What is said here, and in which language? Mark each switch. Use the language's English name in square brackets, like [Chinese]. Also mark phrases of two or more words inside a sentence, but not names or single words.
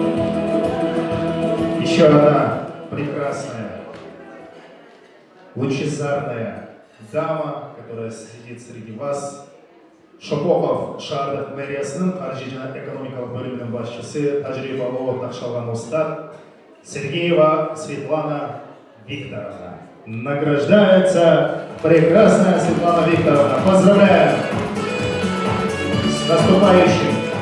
[Russian] Еще одна прекрасная, лучезарная легендарная дама, которая сидит среди вас. [Kyrgyz] Шопоков шаардык мэриясынын каржы жана экономикалык бөлүмүнүн башчысы, тажрыйбалуу такшалган устат Сергеева Светлана Викторовна. [Russian] Награждается прекрасная Светлана Викторовна. Поздравляем! С наступающим!